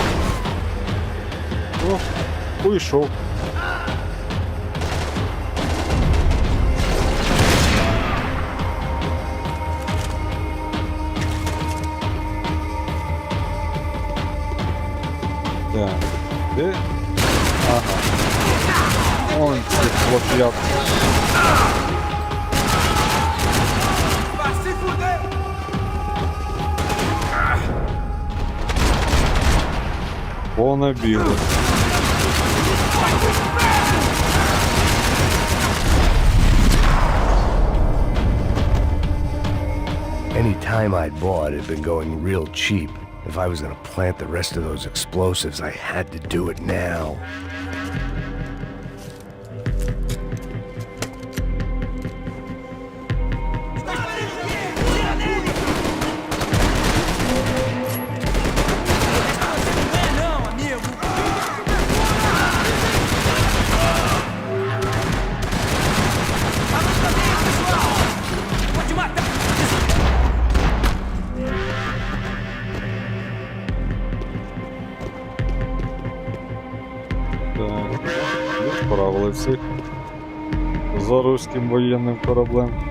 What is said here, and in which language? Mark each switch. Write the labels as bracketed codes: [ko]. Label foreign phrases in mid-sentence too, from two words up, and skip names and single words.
[uk] О, уйшов. Так, де? Ага. Вон ці хлоп'ятки. [pt] Vai se fuder! [uk] Понабігли. [en] Any time I'd bought had been going real cheap. If I was gonna plant the rest of those explosives, I had to do it now. [pt] Não, amigo! Vamos também, pessoal! Pode matar! [uk] Так, відправили всіх за руським воєнним кораблем.